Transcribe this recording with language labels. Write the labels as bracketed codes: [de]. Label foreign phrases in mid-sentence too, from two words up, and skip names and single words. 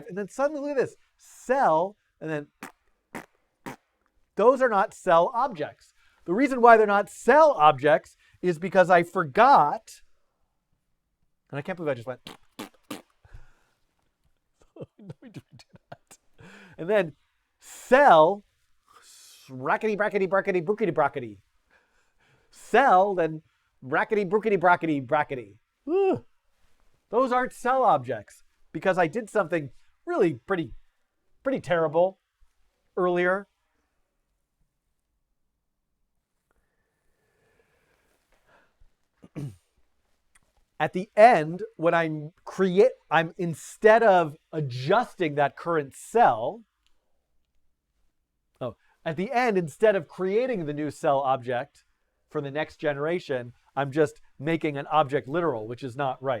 [en] And then suddenly, look at this, cell, and then those are not cell objects. The reason why they're not cell objects is because I forgot, and I can't believe I just went, let me do that. And then cell, rackety, brackety, brackety, brookety, brackety. Cell, then brackety, brookety, brackety, brackety. Ooh. Those aren't cell objects because I did something really pretty terrible earlier. At the end, when I'm instead of adjusting that current cell, at the end, instead of creating the new cell object for the next generation, I'm just making an object literal, which is not right.